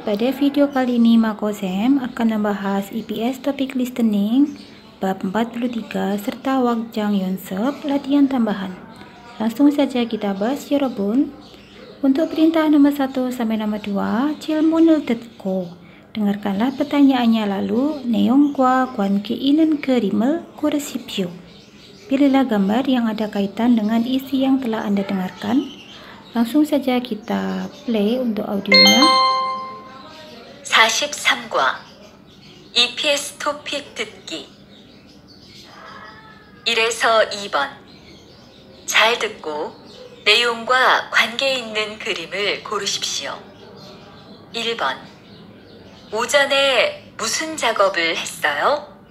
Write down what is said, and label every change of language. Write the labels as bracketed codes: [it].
[id] Pada video kali ini Makosem akan membahas EPS topik listening bab 43 serta wakjang yonsep latihan tambahan. Langsung saja kita bahas 여러분. Untuk perintah nomor 1 sampai nomor 2, [ko] 질문을 듣고. [id] Dengarkanlah pertanyaannya lalu [ko] 내용과 관계 있는 그림을 고르십시오. [id] Pilihlah gambar yang ada kaitan dengan isi yang telah Anda dengarkan. Langsung saja kita play untuk audionya. [ko] 43과 EPS 토픽 듣기 1에서 2번 잘 듣고 내용과 관계 있는 그림을 고르십시오. 1번 오전에 무슨 작업을 했어요?